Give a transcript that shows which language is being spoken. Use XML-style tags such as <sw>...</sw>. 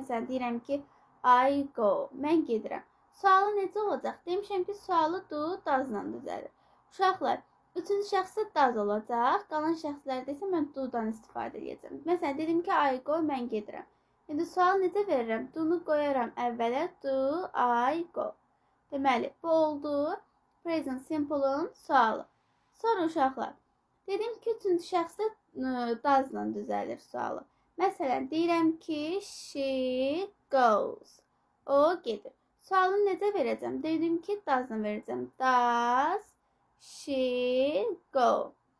<az>Məsələn, deyirəm ki,</az> <en>I go.</en> <az>Mən gedirəm. Sualı necə olacaq? Demişəm ki, sualı do, does-la düzəlir. Uşaqlar, üçüncü şəxsdə does olacaq. Qalan şəxslərdə isə mən do'dan istifadə edəcəm. Məsələn, dedim ki,</az> <en>I go,</en> <az>mən gedirəm. İndi sualı necə verirəm? Do'nu qoyaram əvvələ.</az> <en>Do, I go.</en> <az>Deməli, bu oldu present simple-ın sualı. Sonra uşaqlar, dedim ki, üçüncü şəxsdə does-la düzəlir sualı. Məsələn, deyirəm ki,</az> <en>she goes.</en> <az>O gedir. Sualını necə verəcəm? Dedim ki, does-la verəcəm.</az> <en>Does she go?</en>